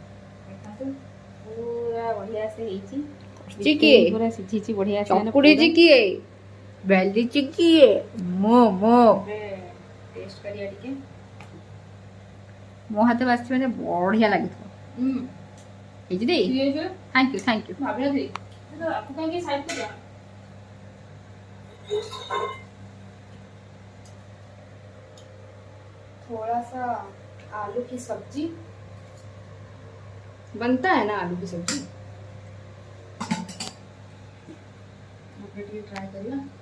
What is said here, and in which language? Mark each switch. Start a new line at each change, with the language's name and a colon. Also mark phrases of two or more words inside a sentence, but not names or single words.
Odia: ପୁରା ବଢିଆ ସେ ହେଇଛି। ପୁରା ସିଝିଛି ବଢିଆ ସେ। ଚକୁଡିଛି କିଏ? ବେଲିଛି କିଏ? ମୋ ଟେଷ୍ଟ କରିବା ଟିକେ। ମୋ ହାତ ବାସିଛି ମାନେ ବଢିଆ ଲାଗିଥିବ। ହେଇଛି ଦେଇ,
English: thank you.
Hindi: ଭାବିନଥିଲି आपको कहेंगे साइड पे जा। थोड़ा सा आलू की सब्जी बनता है ना, आलू की सब्जी ट्राई करिए।